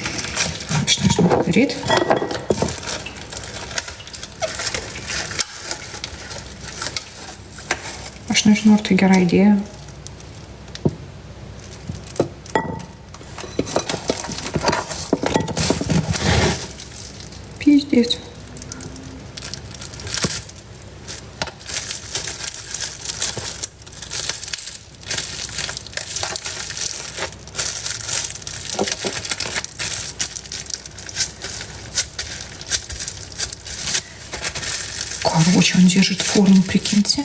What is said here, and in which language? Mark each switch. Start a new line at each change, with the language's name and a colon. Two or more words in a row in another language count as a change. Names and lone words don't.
Russian: Что нужно подарить?
Lithuanian: Aš nežinau, ar tai gera idėja.
Russian: Пиздец. Короче, он держит форму, прикиньте.